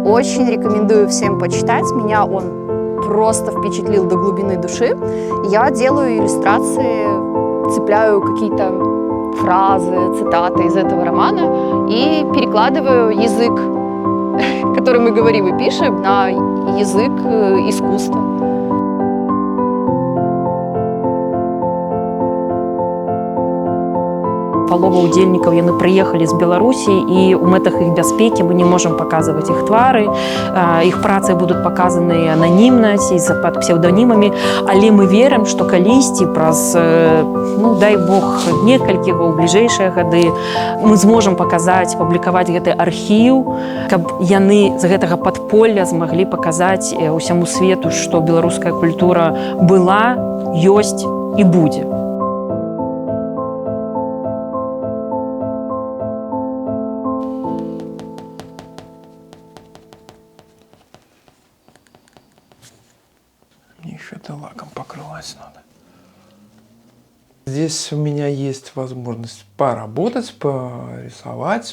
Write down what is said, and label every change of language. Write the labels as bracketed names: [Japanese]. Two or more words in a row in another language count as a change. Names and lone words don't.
[Russian] Очень рекомендую всем почитать. Меня он просто впечатлил до глубины души. Я делаю иллюстрации, цепляю какие-то фразы, цитаты из этого романа и перекладываю язык, который мы говорим и пишем, на язык искусства. [Belarusian] Палова удзельнікаў яны прыехалі з Беларусі, і ў мэтах іх бяспекі мы не можам паказваць іх твары. Іх працы будуць паказаны ананімна ці пад псеўданімамі, але мы верым, што калісьці праз, ну, дай Бог, некалькі ў бліжэйшыя гады мы зможам паказаць, паблікаваць гэты архіў, каб яны з гэтага падполля змаглі паказаць усяму свету, што беларуская культура была, ёсць і будзе. [Russian] Мне еще это лаком покрывать надо. Здесь у меня есть возможность поработать, порисовать.